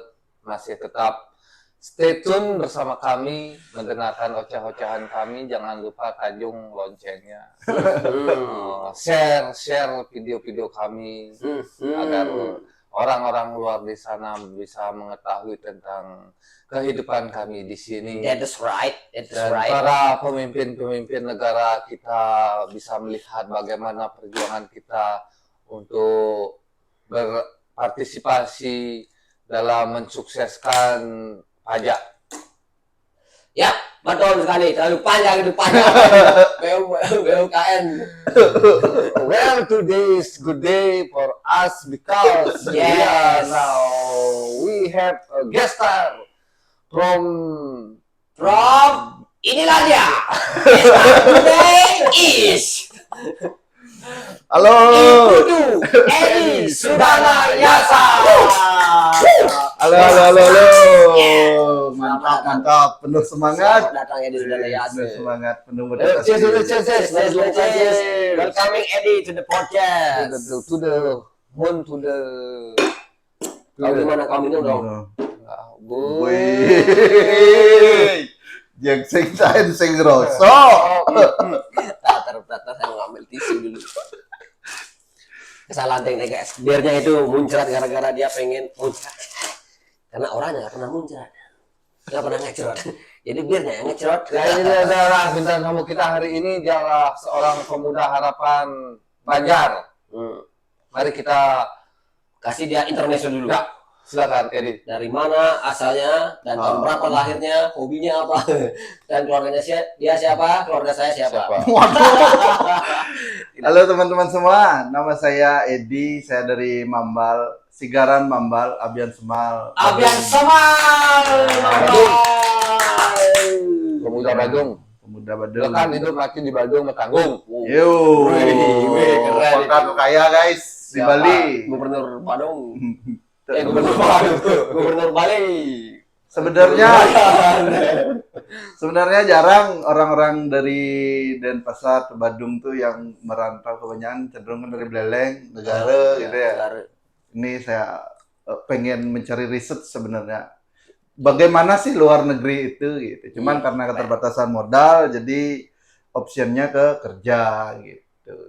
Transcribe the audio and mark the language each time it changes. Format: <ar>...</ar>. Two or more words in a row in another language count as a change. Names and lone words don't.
<id>Masih tetap</id> <en>stay tune</en> <id>bersama kami, mendengarkan oceh-ocehan kami. Jangan lupa tajung loncengnya. Share video-video kami agar orang-orang luar di sana bisa mengetahui tentang kehidupan kami di sini.</id> <en>That's right. That's</en> <id>Dan</id> <en>right.</en> <id>para pemimpin-pemimpin negara kita bisa melihat bagaimana perjuangan kita untuk berpartisipasi dalam mensukseskan pajak. Ya, betul sekali. Terlalu panjang itu panjang. BUMN.</id> <en>Well, today is good day for us because Yes. now we have a guest star from</en> <id>Inilah dia.</id> <en>Today is</en> <id>Halo Iputu Edi Sudana Yasa. Halo.</id> <en>Yes.</en> <id>Mantap, penuh semangat. Selamat datang Edi Sudana Yasa. Penuh semangat, penuh</id> <en>Cheers. Cheers. Welcoming Edi to the podcast. To the moon, to the.</en> <id>Kau gimana kau minum dong?</id> <ban>Wih, yang sing saen sing rasa.</ban> <id>Tatar saya ngambil tisu dulu. Kesalahan teknik guys. Biarnya itu muncrat gara-gara dia pengen muncrat. Karena orangnya nggak pernah muncrat, nggak pernah ngecrot. Jadi biarnya yang ngecrot. Ini adalah bintang tamu kita hari ini. Dia adalah seorang pemuda harapan Banjar. Mari kita Kasih dia informasi dulu. ya, silakan Edi. Dari mana asalnya dan tahun berapa lahirnya, hobinya apa, dan keluarganya dia siapa, keluarga saya siapa. Halo teman-teman semua, nama saya Edi, saya dari Mambal, Sigaran Mambal, Abian Semal. Abian Semal. Pemuda Badung. Pemuda Badung. Kan hidup mati di Badung Metanggung. Yo, Wih, keren. Kota kaya guys di Siapa? Bali. Gubernur Badung. Gubernur Badung. Gubernur Bali. Sebenarnya jarang orang-orang dari Denpasar ke Badung tuh yang merantau, kebanyakan cenderung kan dari Beleleng, negara gitu ya. ini saya pengen mencari riset sebenarnya. Bagaimana sih luar negeri itu gitu. Cuman karena keterbatasan modal jadi optionnya ke kerja gitu.</id>